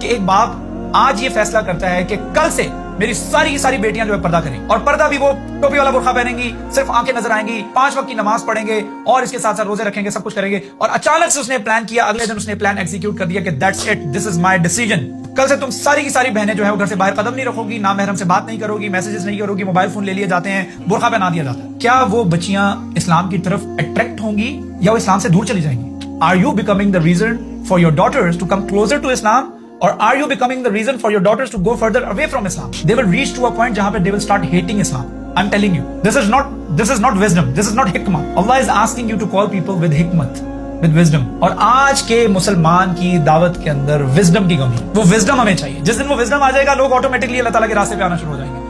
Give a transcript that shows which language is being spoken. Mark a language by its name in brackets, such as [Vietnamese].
[Urdu] کہ ایک باپ آج یہ فیصلہ کرتا ہے کہ کل سے میری ساری کی ساری بیٹیاں جو ہے پردہ کریں, اور پردہ بھی وہ ٹوپی والا برقع پہنیں گی, صرف آنکھیں نظر آئیں گی, 5 وقت کی نماز پڑھیں گے, اور اس کے ساتھ ساتھ روزے رکھیں گے, سب کچھ کریں گے. اور اچانک سے اس نے پلان کیا, اگلے دن اس نے پلان ایگزیکیوٹ کر دیا کہ [English] That's it, this is my decision. [Urdu] کل سے تم ساری کی ساری بہنیں جو ہے وہ گھر سے باہر قدم نہیں رکھو گی, نہ محرم سے بات نہیں کرو گی, میسجز نہیں کرو گی, موبائل فون لے لیے جاتے ہیں, برقع پہنا دیا جاتا ہے. کیا وہ بچیاں اسلام کی طرف اٹریکٹ ہوں گی یا وہ اسلام سے دور چلی جائیں گی؟ [English] Are you becoming the reason for your daughters to come closer to Islam, or are you becoming the reason for your daughters to go further away from Islam? They will reach to a point [Urdu] jahan pe [English] they will start hating Islam. I'm telling you, this is not wisdom, this is not hikmah. Allah is asking you to call people with hikmat, with wisdom. [Urdu] اور آج کے مسلمان کی دعوت کے اندر wisdom کی کمی, وہ وزڈم ہمیں چاہیے. جس دن وہ وزڈم آ جائے گا, لوگ آٹومیٹکلی اللہ تعالیٰ کے راستے پہ آنا شروع ہو جائیں گے.